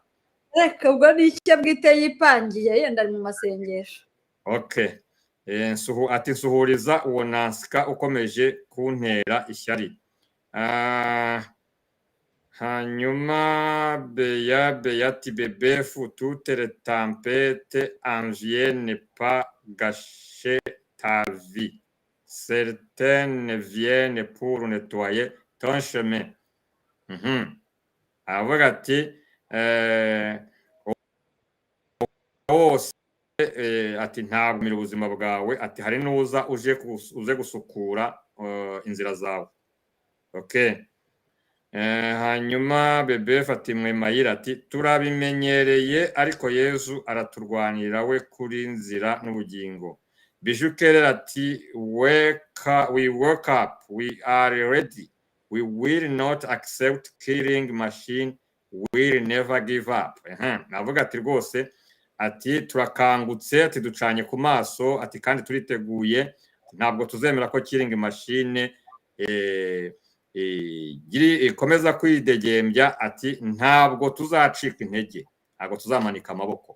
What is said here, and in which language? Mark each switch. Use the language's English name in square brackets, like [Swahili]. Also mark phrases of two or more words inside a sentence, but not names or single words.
[Kinyarwanda] Reka ubwo ni icyo bwite yipangiye, yenda ari mu masengesho. Okay. Ati nsuhuriza uwo Nansika ukomeje kuntera ishyari. [French] Hanyuma Beyati Bebefu toutes les tempêtes en viennent pas gâcher ta vie. Certaines viennent pour nettoyer ton chemin. [Kinyarwanda] Avuga ati wose ati ntabwo ubuzima bwawe, ati hari n'uza uze gusukura inzira zawe. Okay. Hanyuma Bebefu ati mwe Mayira ati turabimenyereye ariko Yesu araturwanira we kuri nzira n'ubugingo. [English] Bijukere ati we wake up, we are ready, we will not accept killing machine, we will never give up. [Kinyarwanda] Navuga ati rwose ati turakangutse, ati ducanye ku maso, ati kandi turiteguye, ntabwo tuzemera ko [English] killing machine [Kinyarwanda] ikomeza kwidegembya, ati ntabwo tuzacika intege, ntabwo tuzamanika amaboko.